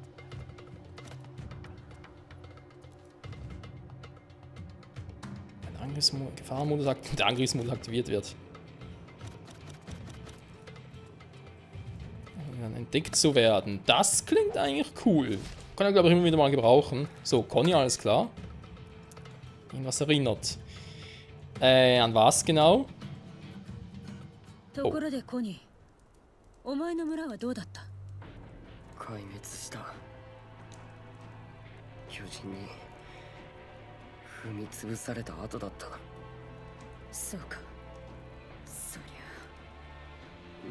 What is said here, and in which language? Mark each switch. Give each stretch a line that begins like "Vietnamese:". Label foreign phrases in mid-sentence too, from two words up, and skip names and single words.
German: Ein Gefahrenmodus, der Angriffsmodus aktiviert wird. Entdeckt zu werden. Das klingt eigentlich cool. Kann er, glaube ich, immer wieder mal gebrauchen. So, Conny, alles klar. Irgendwas erinnert. An was genau?
Japanese: ところでコニー、お前の村はどうだった？壊滅した。巨人に踏み潰された後だった。そうか。そりゃ。